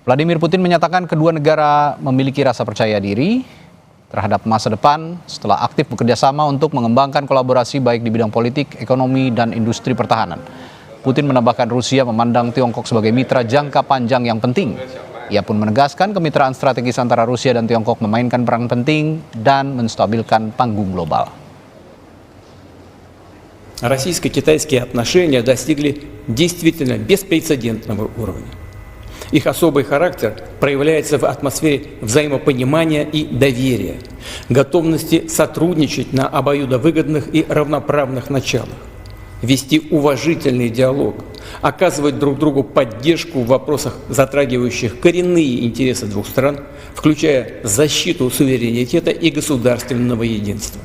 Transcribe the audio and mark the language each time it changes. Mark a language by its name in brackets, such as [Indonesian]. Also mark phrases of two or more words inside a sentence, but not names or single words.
[Indonesian] Vladimir Putin menyatakan kedua negara memiliki rasa percaya diri terhadap masa depan setelah aktif bekerja sama untuk mengembangkan kolaborasi baik di bidang politik, ekonomi, dan industri pertahanan. Putin menambahkan Rusia memandang Tiongkok sebagai mitra jangka panjang yang penting. Ia pun menegaskan kemitraan strategis antara Rusia dan Tiongkok memainkan peran penting dan menstabilkan panggung global. [Russian] Российско-китайские отношения достигли действительно беспрецедентного уровня. Их особый характер проявляется в атмосфере взаимопонимания и доверия, готовности сотрудничать на обоюдовыгодных и равноправных началах, вести уважительный диалог, оказывать друг другу поддержку в вопросах, затрагивающих коренные интересы двух стран, включая защиту суверенитета и государственного единства.